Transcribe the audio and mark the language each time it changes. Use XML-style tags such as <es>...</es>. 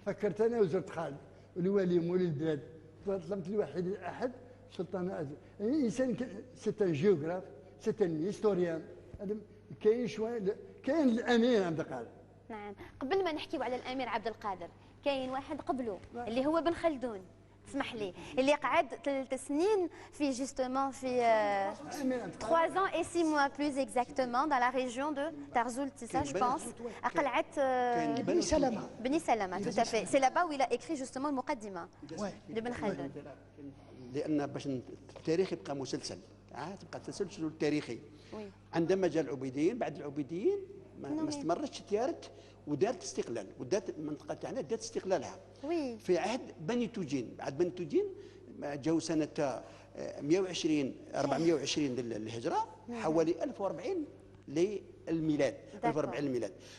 <ar>فكرت أنا وزرت خالد الوالي مولي البلاد طلبت الواحد الأحد سلطان إنسان</ar> <fr>سيتان جيوغراف سيتان هيستوريان</fr> <ar>كاين شوية كاين الأمير عبد القادر نعم قبل ما نحكيو على الامير عبد القادر كاين واحد قبله اللي هو بن خلدون اسمح لي اللي قعد 3 سنين في</ar> <fr>justement في 3 ans et 6 mois plus exactement dans la région de Tarzoult, c'est ça je pense.</fr> <ar>قلعة بني سلمة.</ar> <fr>بني سلمة tout à fait. C'est là-bas où il a écrit justement المقدمة de Ben Khaldun.</fr> <ar>لان باش التاريخ يبقى مسلسل تبقى تسلسل تاريخي. عندما جاء العبيديين بعد العبيديين ما استمرتش تيارت ودارت استقلال ودارت المنطقه تاعنا دارت استقلالها. في عهد بني توجين بعد بني توجين جاوا سنه 420 للهجره حوالي 1040 للميلاد 1040 للميلاد.</ar>